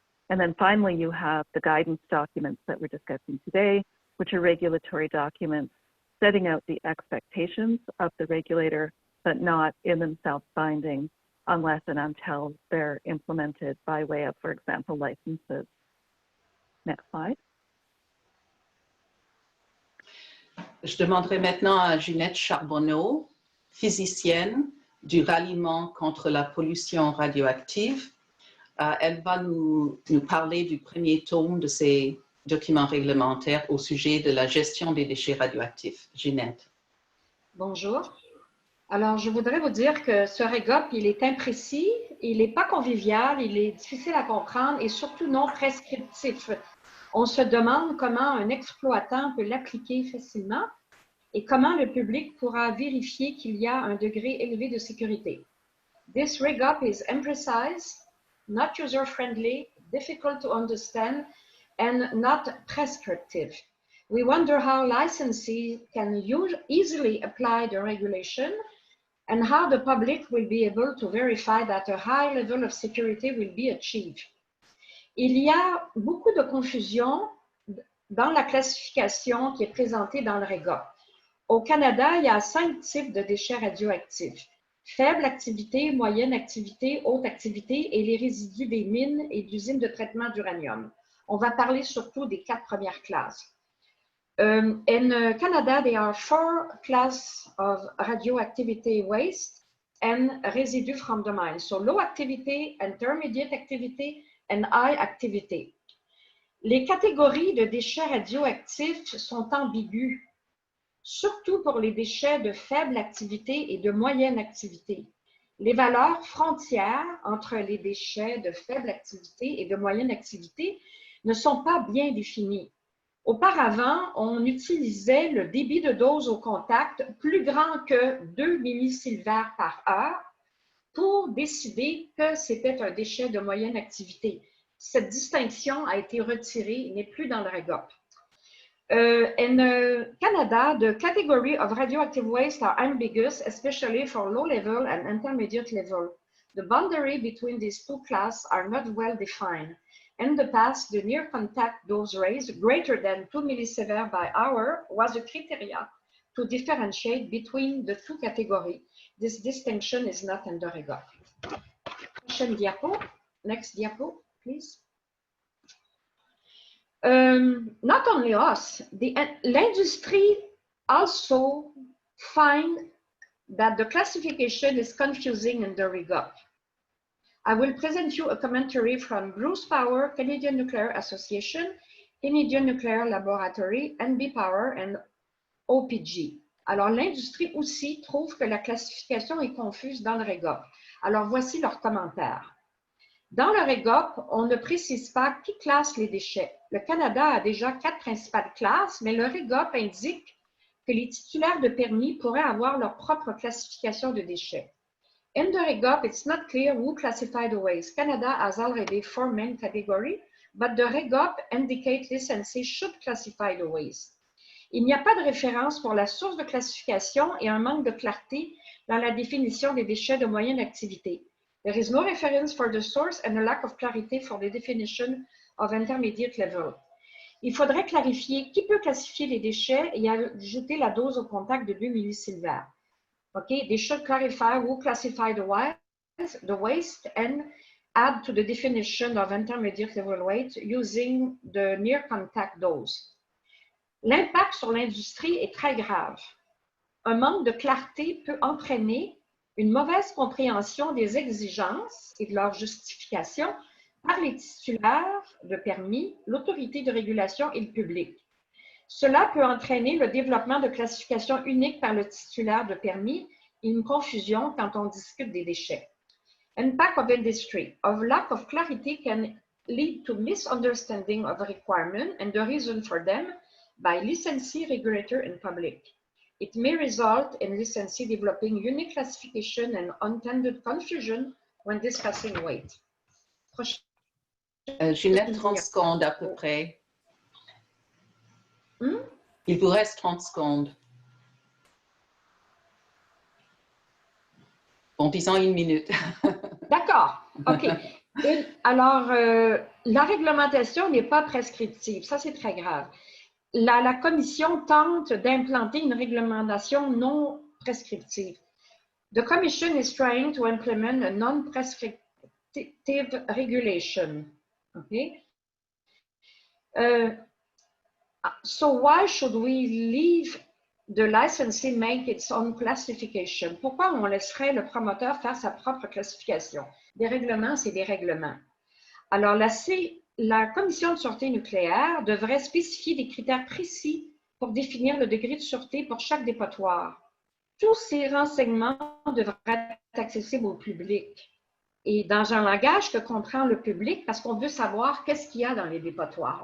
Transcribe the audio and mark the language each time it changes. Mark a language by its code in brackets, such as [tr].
[en] And then finally, you have the guidance documents that we're discussing today, which are regulatory documents setting out the expectations of the regulator, but not in themselves binding unless and until they're implemented by way of, for example, licenses. Next slide. [fr] Je demanderai maintenant à Ginette Charbonneau, physicienne du ralliement contre la pollution radioactive. Elle va nous parler du premier tome de ces documents réglementaires au sujet de la gestion des déchets radioactifs. Ginette. Bonjour. Alors, je voudrais vous dire que ce REGOP, il est imprécis, il n'est pas convivial, il est difficile à comprendre et surtout non prescriptif. On se demande comment un exploitant peut l'appliquer facilement et comment le public pourra vérifier qu'il y a un degré élevé de sécurité. [en] This REGOP is imprecise, not user-friendly, difficult to understand, and not prescriptive. We wonder how licensees can easily apply the regulation and how the public will be able to verify that a high level of security will be achieved. [fr] Il y a beaucoup de confusion dans la classification qui est présentée dans le REGOP. Au Canada, il y a 5 types de déchets radioactifs. Faible activité, moyenne activité, haute activité et les résidus des mines et d'usines de traitement d'uranium. On va parler surtout des 4 premières classes. [en] In Canada, there are 4 classes of radioactivity waste and residue from the mine. So low activity, intermediate activity, and high activity. [fr] Les catégories de déchets radioactifs sont ambiguës, surtout pour les déchets de faible activité et de moyenne activité. Les valeurs frontières entre les déchets de faible activité et de moyenne activité ne sont pas bien définies. Auparavant, on utilisait le débit de dose au contact plus grand que 2 millisieverts par heure pour décider que c'était un déchet de moyenne activité. Cette distinction a été retirée et n'est plus dans le REGOP. [en] In Canada, the category of radioactive waste are ambiguous, especially for low level and intermediate level. The boundary between these two classes are not well defined. In the past, the near contact dose range greater than 2 millisieverts by hour was a criteria to differentiate between the two categories. This distinction is not in the REGOP. [fr] Prochaine diapo. [en] Next diapo, please. Not only us, l'industrie also find that the classification is confusing in the REGOP. I will present you a commentary from Bruce Power, Canadian Nuclear Association, Canadian Nuclear Laboratory, NB Power and OPG. [fr] Alors, l'industrie aussi trouve que la classification est confuse dans le REGOP. Alors, voici leurs commentaires. Dans le REGOP, on ne précise pas qui classe les déchets. Le Canada a déjà 4 principales classes, mais le REGOP indique que les titulaires de permis pourraient avoir leur propre classification de déchets. In the REGOP, it's not clear who classified the waste. Canada has already 4 main categories, but the REGOP indicates licensees should classify the waste. Il n'y a pas de référence pour la source de classification et un manque de clarté dans la définition des déchets de moyenne activité. There is no reference for the source and a lack of clarity for the definition of intermediate level. Il faudrait clarifier qui peut classifier les déchets et ajouter la dose au contact de 2 millisievert. [en] Okay, they should clarify who classify the waste and add to the definition of intermediate level weight using the near contact dose. [fr] L'impact sur l'industrie est très grave. Un manque de clarté peut entraîner une mauvaise compréhension des exigences et de leur justification par les titulaires de permis, l'autorité de régulation et le public. Cela peut entraîner le développement de classifications uniques par le titulaire de permis et une confusion quand on discute des déchets. [en] Impact of industry. Of lack of clarity can lead to misunderstanding of requirements and the reason for them by licensee, regulator, and public. It may result in licensee developing unique classification and unintended confusion when discussing weight. [fr] Ginette, 30 secondes à peu près. Il vous reste 30 secondes. Bon, disons 1 minute. D'accord, OK. Alors, la réglementation n'est pas prescriptive. Ça, c'est très grave. La Commission tente d'implanter une réglementation non prescriptive. [en] The Commission is trying to implement a non-prescriptive regulation. Okay? So why should we leave the licensee make its own classification? [fr] Pourquoi on laisserait le promoteur faire sa propre classification? Des règlements, c'est des règlements. Alors, la Commission de sûreté nucléaire devrait spécifier des critères précis pour définir le degré de sûreté pour chaque dépotoir. Tous ces renseignements devraient être accessibles au public et dans un langage que comprend le public parce qu'on veut savoir qu'est-ce qu'il y a dans les dépotoirs.